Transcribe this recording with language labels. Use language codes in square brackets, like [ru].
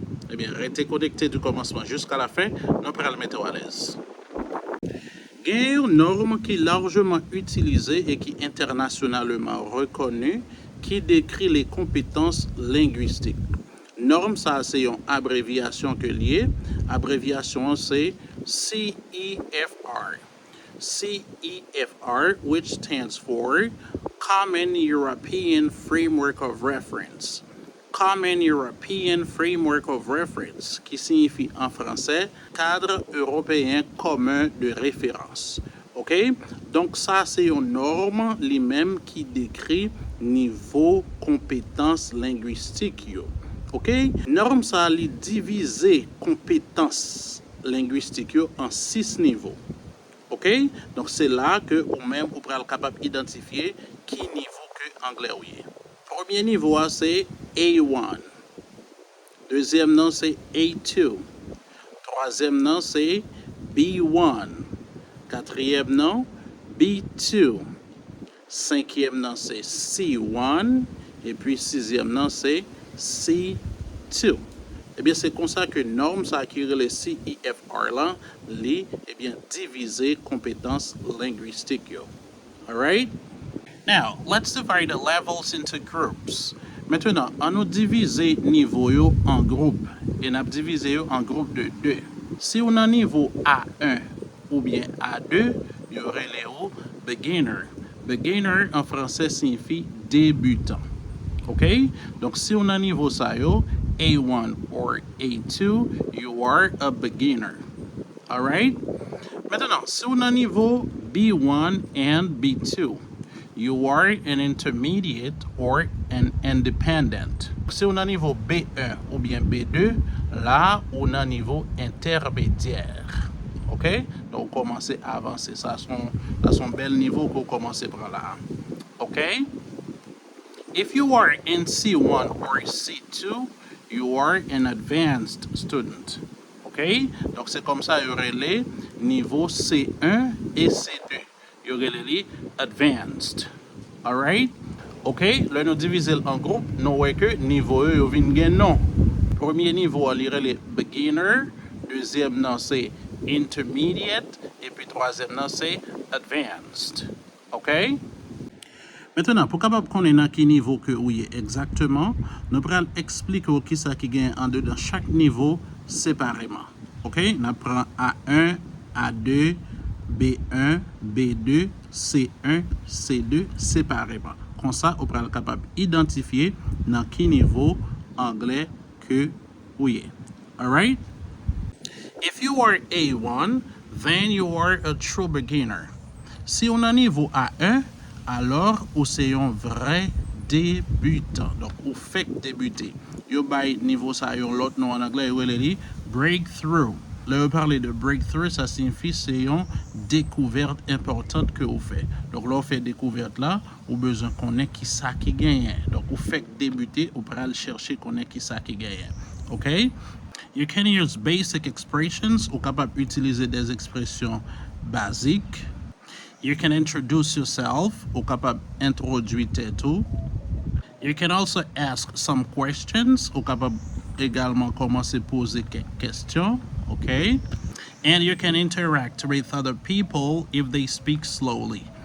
[fr] Eh bien, restez connecté du commencement jusqu'à la fin, nous allons le mettre à l'aise. Il y a une norme qui est largement utilisée et qui est internationalement reconnue qui décrit les compétences linguistiques. Norme, ça c'est une abréviation que liée. Abréviation c'est CEFR. [en] CEFR, which stands for Common European Framework of Reference. [fr] Common European Framework of Reference, qui signifie en français cadre européen commun de référence. OK? Donc ça c'est une norme lui-même qui décrit niveau compétences linguistiques. OK? Norme ça li diviser compétences linguistiques en 6 niveaux. OK? Donc c'est là que ou même vous pourrez être capable d'identifier qui niveau que anglais ou est. Premier niveau c'est A1. Deuxième nom c'est A2. Troisième nom c'est B1. Quatrième nom B2. Cinquième nom c'est C1. Et puis sixième nom c'est C2. Eh bien, c'est comme ça que norme ça acquiert les CEFR là, les diviser compétences linguistiques. [en] All right? Now, let's divide the levels into groups. [fr] Maintenant, on nous diviser niveau yo en groupe et on a divisé yo en groupe de 2. Si on a niveau A1 ou bien A2, il y aurait les beginner. Beginner en français signifie débutant. OK? Donc si on a niveau ça yo, [en] A1 or A2, you are a beginner. All right? [fr] Maintenant, si on a niveau B1 [en] and B2, you are an intermediate or an independent. [fr] Si on a niveau B1 ou bien B2, là, on a niveau intermédiaire. OK? Donc, commencez à avancer. Ça, c'est un bel niveau pour commencer par là. OK? [en] If you are in C1 or C2, you are an advanced student. OK? [fr] Donc, c'est comme ça, il y aurait les niveaux C1 et C2. Il y aurait les advanced. [en] All right? [fr] OK? Là, nous divisons en groupe. Nous voyons que niveau E, il vient de non. Premier niveau, il y aurait les beginner. Deuxième, non, c'est intermediate. Et puis, troisième, non, c'est advanced. OK? Maintenant, pour capable connaître à quel niveau que vous êtes exactement, nous allons expliquer qui ça qui gagne en deux dans chaque niveau séparément. OK? On prend A1, A2, B1, B2, C1, C2 séparément. Comme ça, on peut être capable d'identifier dans quel niveau anglais que vous êtes. All right? [en] If you are A1, then you are a true beginner. [fr] Si on a niveau A1, alors vous êtes un vrai débutant. Donc, vous faites débuter. Vous avez niveau ça, l'autre nom en anglais, vous dit breakthrough. Là, vous parlez de breakthrough, ça signifie c'est une découverte importante que vous faites. Donc, là, vous faites découverte là, vous avez besoin de connaître qui ça qui gagne. Donc, vous faites débuter, vous pouvez aller chercher connaître qui ça qui gagne. [en] OK? You can use basic expressions, [fr] ou capable d'utiliser des expressions basiques. [en] You can introduce yourself, [fr] ou capable d'introduire tout. [en] You can also ask some questions. [fr] Ou capable également commencer poser quelques questions. Okay? [en] And you can interact with other people if they speak slowly.